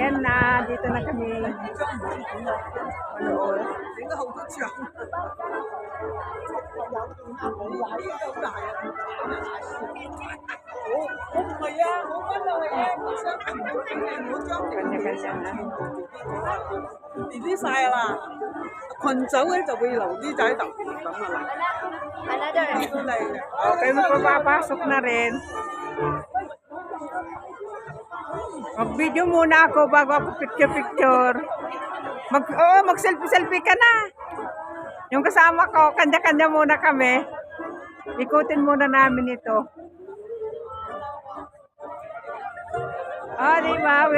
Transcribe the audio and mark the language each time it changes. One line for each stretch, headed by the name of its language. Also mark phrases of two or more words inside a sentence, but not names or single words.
Filipino: Ayan na, dito na kami. Manood. Kanya-kanya na.
Cantonese: 呢啲晒啦，群組咧就會留啲仔特別咁啊啦，
Filipino: Another.
Cantonese: 都嚟嘅。
Filipino: Okay, magpapasok na rin. Mag-video muna ako bago ako picture-picture. Mag-selfie-selfie ka na. Yung kasama ko, kanya-kanya muna kami. Ikutin muna namin ito. Di ba?